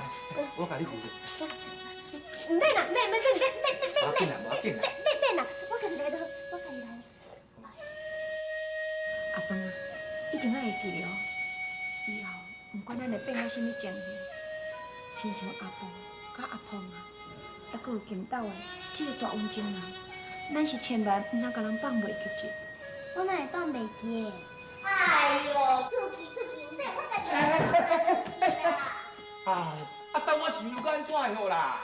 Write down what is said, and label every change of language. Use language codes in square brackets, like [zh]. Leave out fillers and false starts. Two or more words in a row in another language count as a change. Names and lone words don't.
[nan] 我甲你负责。唔免啦，免，无要紧啦，免啦，我家己来就好，我家己来。阿芳啊，一定要会记哦。以后不管咱会变到什么情形，亲像阿婆甲阿芳啊，还佫有金斗的这个大温情人，咱是千万唔通甲人放袂记住。我哪会放袂记的？哎呦，出去，唔免，我家己来。啊，等我是又该安怎的好啦？